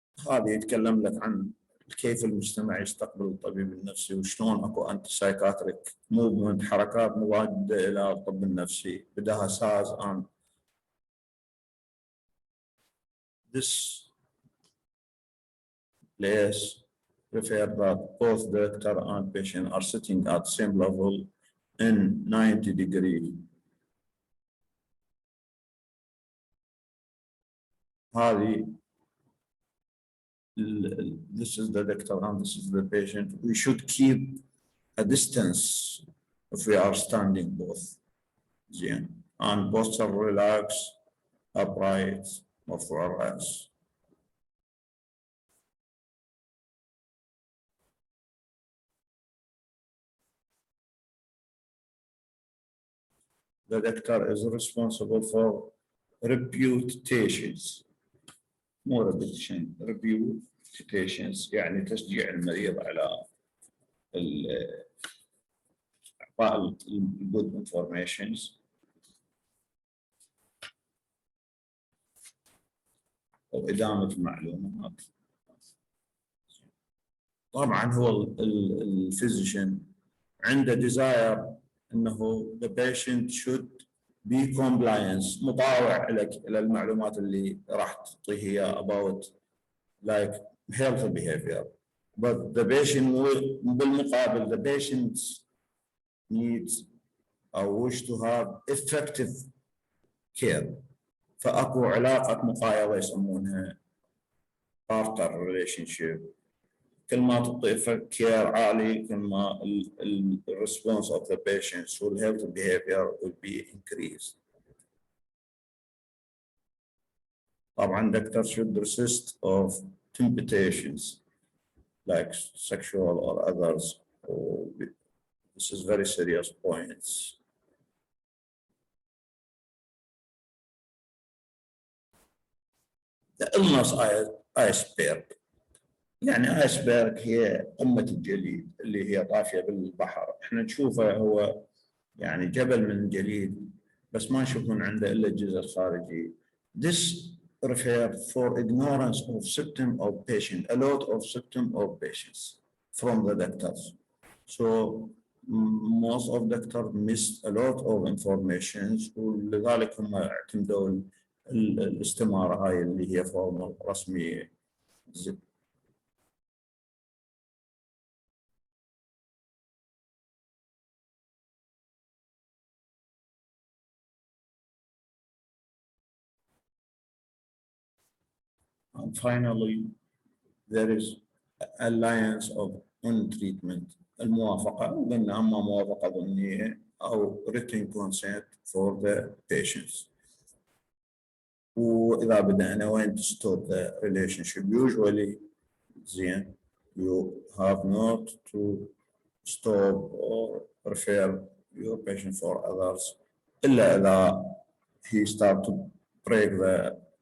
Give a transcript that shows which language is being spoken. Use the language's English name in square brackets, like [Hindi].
[Arabic] هذا يتكلم لك عن كيف المجتمع يستقبل الطبيب النفسي وشلون اكو [English] anti psychiatric movement, [Arabic] حركات مضادة الى الطب النفسي بدها ساز [English] and this place refer that both doctor and patient are sitting at same level in 90 degree هذه this is the doctor and this is the patient. We should keep a distance if we are standing both. [Arabic] زين. [English] And posture relax, upright, [Arabic] مرفوع الرأس. [English] The doctor is responsible for reputations. [Arabic] مو repetition, reputations يعني تشجيع المريض على إعطاء [English] good informations [Arabic] أو إدامة المعلومات. [English] طبعا هو الفيزيشن عنده desire انه the patient should be compliant [Arabic] مطاوع إلى المعلومات اللي راح تعطيه اياها [English] about like health behavior, but the patient [Arabic] بالمقابل [English] the patient needs or wish to have effective care. [Arabic] فاكو علاقة مقايضة يسمونها [English] partner relationship. [Arabic] كل ما تعطي [English] Care عالي كل ما الريسبونس of the patients والhealth behavior will be increased. طبعا doctor should resist of temptations like sexual or others. This is very serious points. The illness iceberg. [Arabic] يعني ايسبرغ هي قمة الجليد اللي هي طافية بالبحر، احنا نشوفه هو يعني جبل من الجليد بس ما نشوف من عنده الا الجزء الخارجي. [English] This refers for ignorance of symptom of patient, a lot of symptom of patients from the doctors. So most of doctors missed a lot of information [Arabic] ولذلك هم اعتمدوا الاستمارة هاي اللي هي فورمال رسمية. [English] And finally, there is alliance of on-treatment. [Arabic] الموافقة وقلنا أما موافقة ضمنية أو [English] written consent for the patients. [Arabic] وإذا بدأنا وين [English] to stop the relationship usually زين you have not to stop or refer your patient for others [Arabic] إلا إذا [English] he start to break the